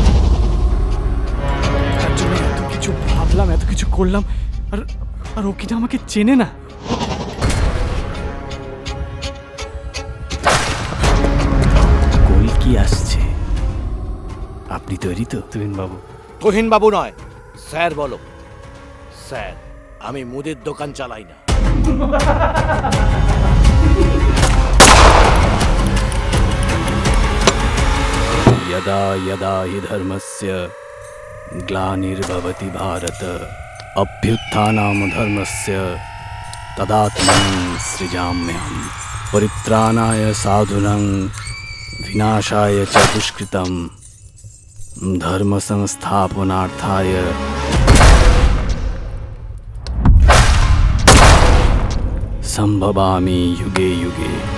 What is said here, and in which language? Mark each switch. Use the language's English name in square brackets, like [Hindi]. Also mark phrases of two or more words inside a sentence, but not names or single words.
[Bangla] তার জন্য এত কিছু ভাবলাম, এত কিছু করলাম, আর আর ও কিনা আমাকে চেনে না। কলকি আসছে, আপনি তৈরি তো? তুহিন বাবু, তুহিন বাবু নয়, স্যার বলো। স্যার, আমি মুদির দোকান চালাই না। [Sanskrit] यदा यदा हि धर्मस्य ग्लानिर्भवति भारत अभ्युत्थानं धर्मस्य तदात्मनं सृजाम्यहं परित्राणाय साधूनां विनाशाय च दुष्कृतं धर्म संस्थापनार्थाय संभवामि युगे युगे।